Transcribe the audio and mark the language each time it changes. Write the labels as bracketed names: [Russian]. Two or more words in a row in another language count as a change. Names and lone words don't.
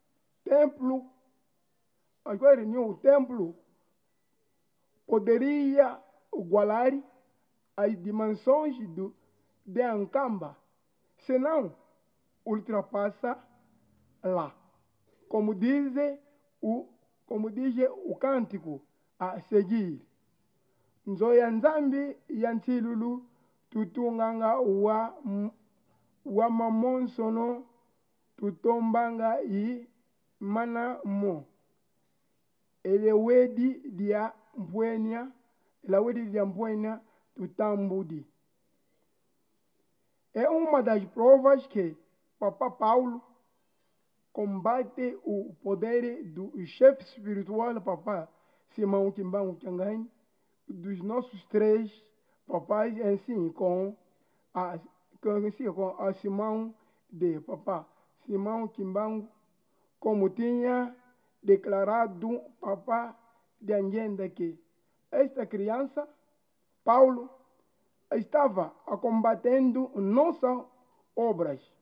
[Portuguese] templo poderia igualar as dimensões de Nkamba, se não ultrapassa lá, como diz o cântico a seguir: [Kongo] Nzoya Nzambi Yantilulu tutunganga wa mamonsono tutombanga i mana mo elewedi dia mpwenya tutambudi. [Portuguese] É uma das provas que Papa Paulo combate o poder do chefe espiritual Papa Simão Kimbangu Tiangani, dos nossos 3 papais, assim com a Simão de Papa Simão Kimbangu, como tinha declarado Papa de agenda que esta criança, Paulo, estava combatendo nossas obras.